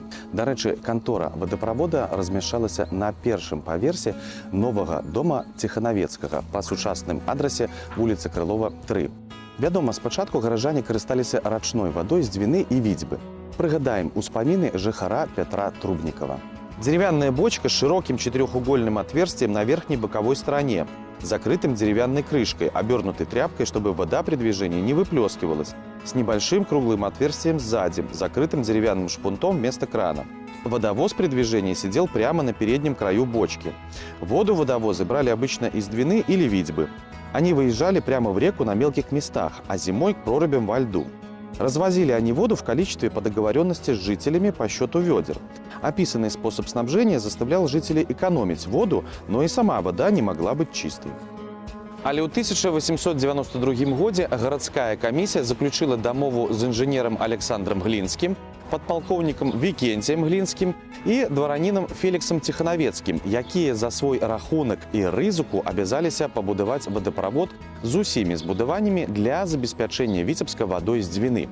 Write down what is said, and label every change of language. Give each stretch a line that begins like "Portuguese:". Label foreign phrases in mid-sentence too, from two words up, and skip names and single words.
Belarusian: Дарэчы, кантора вадаправода размяшчалася на першым паверсе новага дома Ціханавецкага па сучасным адрасе вуліца Крылова, 3. Вядома, спачатку гараджане карысталіся рачной вадой з Двіны і Віцьбы. Прыгадаем успаміны жыхара Пятра Трубнікова.
Russian: Деревянная бочка с широким четырехугольным отверстием на верхней боковой стороне, закрытым деревянной крышкой, обернутой тряпкой, чтобы вода при движении не выплескивалась, с небольшим круглым отверстием сзади, закрытым деревянным шпунтом вместо крана. Водовоз при движении сидел прямо на переднем краю бочки. Воду водовозы брали обычно из Двины или Витьбы. Они выезжали прямо в реку на мелких местах, а зимой к прорубям во льду. Развозили они воду в количестве по договоренности с жителями по счету ведер. Описанный способ снабжения заставлял жителей экономить воду, но и сама вода не могла быть чистой.
Belarusian: Але ў 1892 годзе гарадская камісія заключила дамову з інжынерам Александром Глінскім, падпалкоўнікам Вікенціем Глінскім і дваранінам Феліксам Ціханавецкім, якія за свой рахунак і рызыку абязаліся пабудаваць вадаправод з усімі збудаваннямі для забеспячэння Віцебска вадой з Двіны.